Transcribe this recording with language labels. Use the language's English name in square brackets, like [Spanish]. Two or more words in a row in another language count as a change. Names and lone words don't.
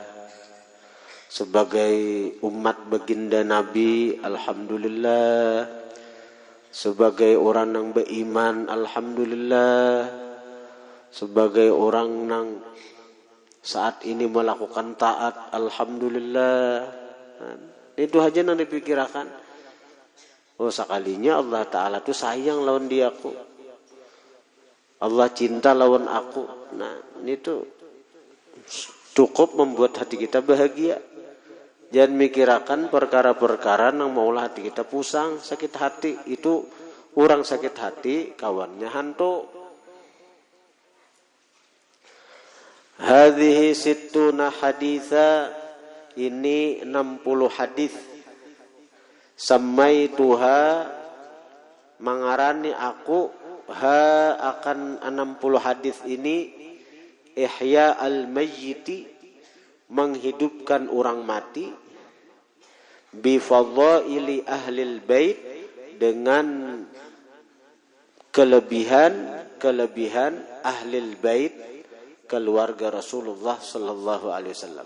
[Indonesian] Sebagai umat baginda Nabi, alhamdulillah. Sebagai orang yang beriman, alhamdulillah. Sebagai orang yang saat ini melakukan taat, alhamdulillah. Itu aja yang dipikirkan. Oh, [Banjar] sekalinya Allah Ta'ala tuh sayang lawan diaku. Allah cinta lawan aku. Nah, ini tuh cukup membuat hati kita bahagia. Jangan mikirakan perkara-perkara yang maulah hati kita pusang, sakit hati. Itu orang sakit hati, kawannya hantu. [Arabic] هذه ستون حديثا, [Indonesian] ini 60 hadis. Samaituha, mengarani aku ha akan 60 hadis ini [Arabic] إحياء الميت, [Indonesian] menghidupkan orang mati, [Arabic] بفضائل أهل البيت, [Indonesian] dengan kelebihan [Arabic] أهل البيت, [Indonesian] keluarga Rasulullah [Arabic] صلى الله عليه وسلم.